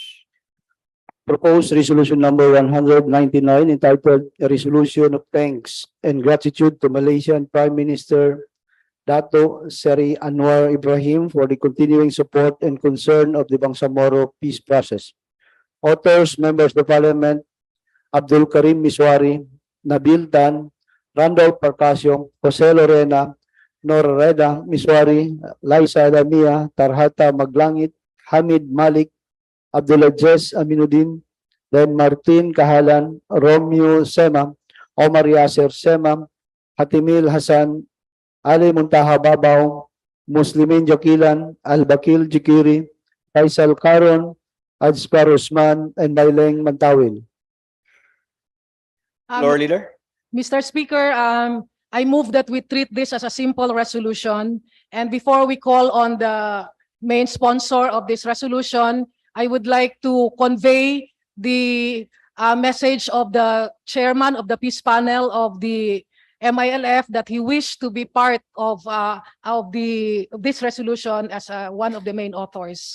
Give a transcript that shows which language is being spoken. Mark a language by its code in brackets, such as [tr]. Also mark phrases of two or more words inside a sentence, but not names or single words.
[en] Proposed resolution number 199 entitled A Resolution of Thanks and Gratitude to Malaysian Prime Minister Dato Seri Anwar Ibrahim for the continuing support and concern of the Bangsamoro peace process. Authors, members of the Parliament, Abdul Karim Miswari, Nabil Tan, Randolph Parcasio, Jose Lorena, Nora Reda Miswari, Liza Damia, Tarhata Maglangit, Hamid Malik, Abdulaziz Aminuddin, then Martin Kahalan, Romeo Sema, Omar Yasser Sema, Hatimil Hassan, Ali Muntaha Babaw, Muslimin Jakilan, Al-Bakil Jikiri, Faisal Karon, Azkar Usman, and Mayleng Mantawil. Floor Leader. Mr. Speaker, I move that we treat this as a simple resolution. And before we call on the main sponsor of this resolution, I would like to convey the message of the chairman of the peace panel of the MILF that he wished to be part of this resolution as one of the main authors.